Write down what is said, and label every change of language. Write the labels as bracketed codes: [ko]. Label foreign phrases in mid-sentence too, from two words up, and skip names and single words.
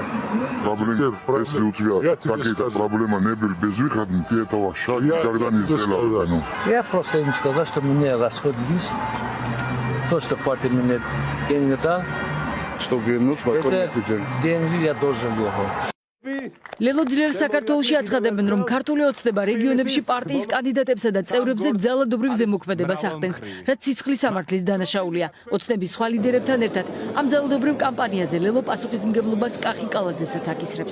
[ru] Проблема, если у тебя какие-то проблемы не были без выхода, ты этого шага никогда не сделал. Я просто им сказал, что у меня расход есть. То, что партия мне деньги дал, Чтобы вернуть, это деньги я должен был. [ka] ლელო ძლიერ საქართველოში აცხადებენ, რომ ქართული ოცნება რეგიონებში პარტიის კანდიდატებსა და წევრებზე ძალადობრივ ზემოქმედებას ახდენს, რაც სისხლის სამართლის დანაშაულია. ოცნების სხვა ლიდერებთან ერთად ამ ძალადობრივ კამპანიაზე ლელო პასუხისმგებლობას კახი კალაძესაც აკისრებს.